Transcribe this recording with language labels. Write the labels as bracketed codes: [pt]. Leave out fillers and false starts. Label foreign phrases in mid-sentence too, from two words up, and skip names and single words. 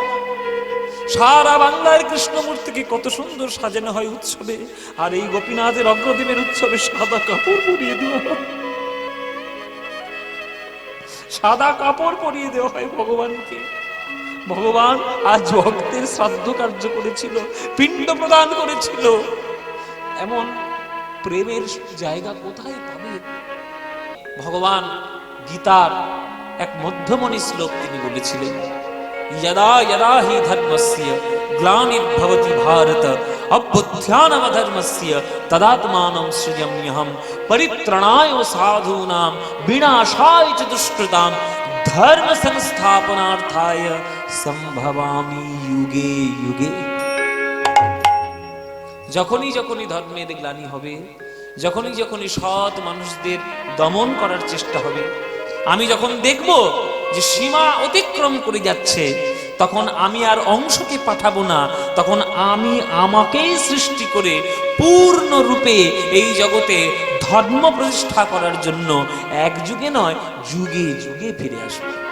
[bn] সারা বাংলার কৃষ্ণমূর্তিকে কত সুন্দর সাজানো হয় উৎসবে, আর এই গোপীনাথের অগ্রদেবের উৎসবে সাদা কাপড় পরিয়ে দেওয়া হয়, সাদা কাপড় পরিয়ে দেওয়া হয় ভগবানকে। ভগবান আজ ভক্তের শ্রাদ্ধ কার্য করেছিল, পিণ্ড প্রদান করেছিল। এমন প্রেমের জায়গা কোথায় পাবে? ভগবান গীতার এক মধ্যমণি শ্লোক তিনি বলেছিলেন, [sa] यदा यदा हि धर्मस्य ग्लानिर्भवति भारत अभ्युत्थानमधर्मस्य तदात्मानं सृजाम्यहं परित्राणाय साधूनां विनाशाय च दुष्कृतां धर्म संस्थापनार्थाय संभवामि युगे युगे। [bn] যখনই যখনই ধর্মের গ্লানি হবে, যখনই যখনই সৎ মানুষদের দমন করার চেষ্টা হবে, আমি যখন দেখব যে সীমা অতিক্রম করে যাচ্ছে, তখন আমি আর অংশকে পাঠাবো না, তখন আমি আমাকেই সৃষ্টি করে পূর্ণ রূপে এই জগতে ধর্ম প্রতিষ্ঠা করার জন্য এক যুগে নয় যুগে যুগে ফিরে আসবো।